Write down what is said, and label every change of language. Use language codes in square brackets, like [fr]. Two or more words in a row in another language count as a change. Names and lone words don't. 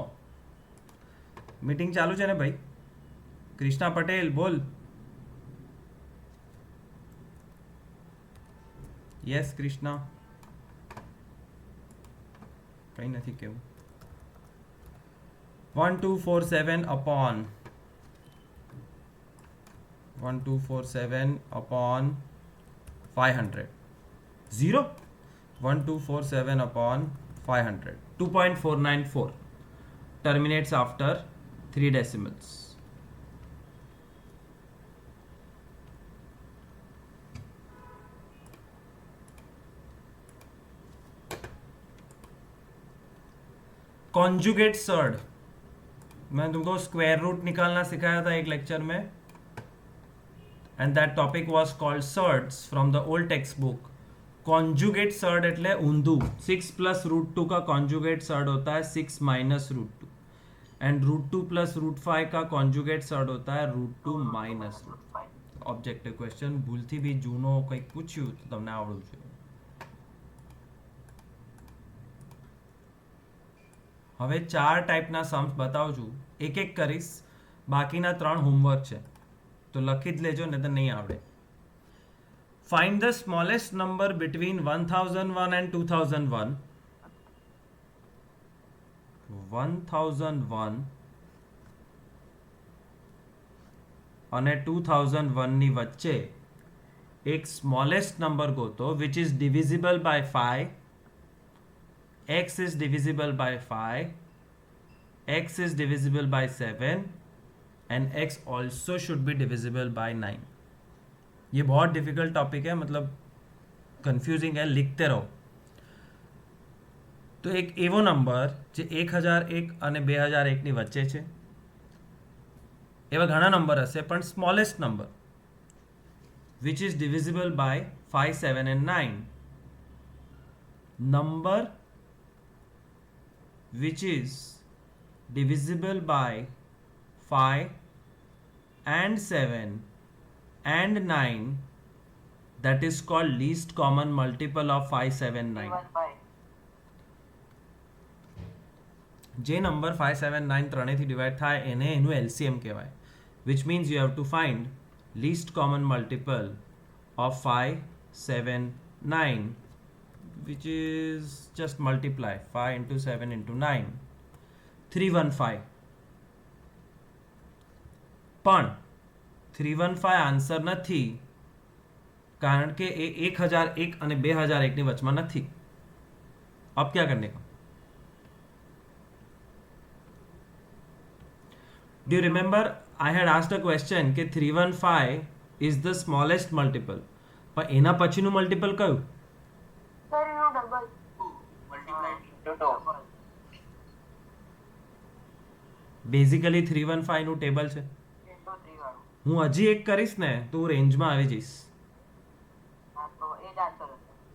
[gu] મીટિંગ ચાલુ છે ને ભાઈ? કૃષ્ણા પટેલ બોલ. યસ કૃષ્ણા. કઈ નથી કેવું. [en] 1247 upon 1247 upon 500. 0. 1247 upon 500. 2.494 terminates after 3 decimals. conjugate surd, [hi] मैंने तुमको [en] square root [hi] निकालना सिखाया था एक लेक्चर में, [en] and that topic was called surds from the old text book. conjugate surd [gu] એટલે ઊંધું. [en] 6 plus root 2 [hi] का [en] conjugate surd [hi] होता है [en] 6 minus root 2, and root 2 plus root 5 [hi] का [en] conjugate surd [hi] होता है [en] root 2 minus root 5. objective question [gu] ભૂલથી બી જૂનો કંઈક પૂછ્યું તો તમને આવડવું જોઈએ. હવે 4 ટાઈપના सम्स બતાવું છું, એક એક કરીશ, બાકીના 3 હોમવર્ક છે તો લખી જ લેજો ને તો નહીં આવડે. [en] Find the smallest number between 1001 and 2001. [gu] 1001 અને 2001 ની વચ્ચે એક [en] smallest number [gu] ગોતો [en] which is divisible by 5. X is divisible by 5, X is divisible by 7, and X also should be divisible by 9. [hi] ये बहुत [en] difficult topic [hi] है, मतलब કન્ફ્યુઝિંગ है, लिखते रहो. [gu] તો એક એવો નંબર જે 1001 અને 2001 ની વચ્ચે છે, એવા ઘણા નંબર હશે, પણ [en] smallest number which is divisible by 5, 7 and 9. નંબર which is divisible by 5 and 7 and 9, that is called least common multiple of 5, 7, 9. 315. [gu] જે નંબર 5, 7, 9 ત્રણેયથી ડિવાઈડ થાય એને એનું LCM કહેવાય, [en] which means you have to find least common multiple of 5, 7, 9, which is just multiply 5 into 7 into 9, 315. [gu] પણ 315 આન્સર નથી, કારણ કે એ 1001 અને 2001 ની વચમાં નથી. [hi] अब क्या करने का? [en] Do you remember I had asked a question કે 315 is the smallest multiple, [gu] પણ એના પછીનું મલ્ટિપલ કયું? સર એનું ડબલ. બેઝિકલી 315 નું ટેબલ છે. into 3 વાળું. હું હજી એક કરીશ ને તો હું રેન્જમાં આવી જઈશ. હા, તો એ જ આન્સર હશે.